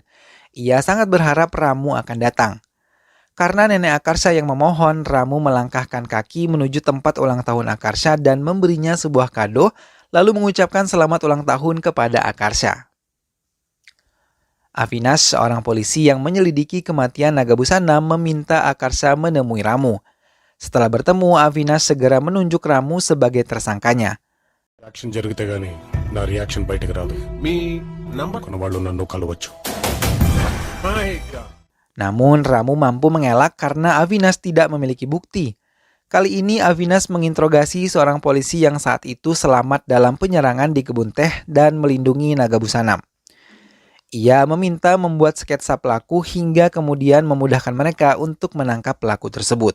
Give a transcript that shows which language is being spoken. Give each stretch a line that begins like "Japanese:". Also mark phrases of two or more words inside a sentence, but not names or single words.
Indonesian: Ia sangat berharap Ramu akan datang. Karena nenek Akarsha yang memohon, Ramu melangkahkan kaki menuju tempat ulang tahun Akarsha dan memberinya sebuah kado, lalu mengucapkan selamat ulang tahun kepada Akarsha. Avinash, seorang polisi yang menyelidiki kematian Nagabusanam, meminta Akarsha menemui Ramu. Setelah bertemu, Avinash segera menunjuk Ramu sebagai tersangkanya.
Telugu: Action జరిగితే గానీ నా రియాక్షన్ బయటకు రాదు. మీ నంబర్ కొన్న వాళ్ళు నన్ను కలవచ్చు.
Indonesian: Namun Ramu mampu mengelak karena Avinash tidak memiliki bukti. Kali ini Avinash menginterogasi seorang polisi yang saat itu selamat dalam penyerangan di kebun teh dan melindungi Nagabusanam. Ia meminta membuat sketsa pelaku hingga kemudian memudahkan mereka untuk menangkap pelaku tersebut.